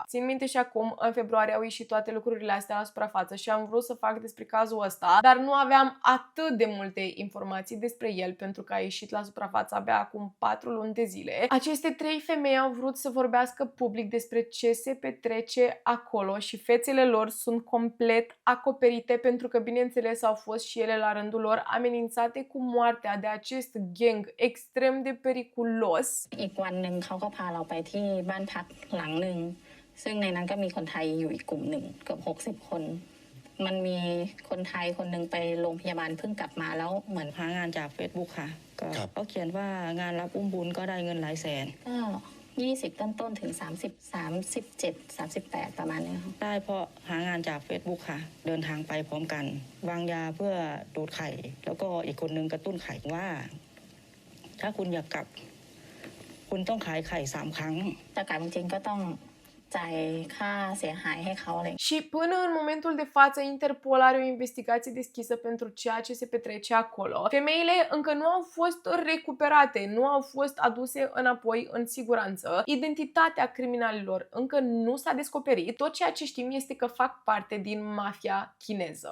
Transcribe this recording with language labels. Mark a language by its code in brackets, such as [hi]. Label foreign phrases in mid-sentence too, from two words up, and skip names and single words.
[ro] Țin minte și acum, în februarie au ieșit toate lucrurile astea la suprafață și am vrut să fac despre cazul ăsta, dar nu aveam atât de multe informații despre el pentru că a ieșit la suprafață abia acum 4 luni de zile. Aceste 3 femei au vrut să vorbească public despre ce se petrece acolo și fețele lor sunt complet acoperite pentru că, bineînțeles, au fost și ele la rândul lor amenințate cu moartea de acest gang extrem de periculos. [th] อีกวันหนึ่งเขาก็พาเราไปที่บ้านพักหลังหนึ่งซึ่งในนั้นก็มีคนไทยอยู่อีกกลุ่มหนึ่งเกือบ60 คนมันมีคนไทยคนหนึ่งไปโรงพยาบาลเพิ่งกลับมาแล้วเหมือนหางานจาก Facebook ค่ะก็เขาเขียนว่างานรับอุ้มบุญก็ได้เงินหลายแสนก็ 20ต้นๆถึง30 37 38ประมาณนี้ค่ะได้เพราะหางานจาก Facebook ค่ะเดินทางไปพร้อมกันวางยาเพื่อดูดไข่แล้วก็อีกคนนึงกระตุ้นไข่ว่าถ้าคุณอยากกลับคุณต้องขายไข่3 ครั้งแต่กลับจริงๆก็ต้องจ่ายค่าเสียหายให้เขาอะไร [ro] Și până în momentul de față, Interpol are o investigație deschisă pentru ceea ce se petrece acolo. Femeile încă nu au fost recuperate, nu au fost aduse înapoi în siguranță. Identitatea criminalilor încă nu s-a descoperit. Tot ceea ce știm este că fac parte din mafia chineză.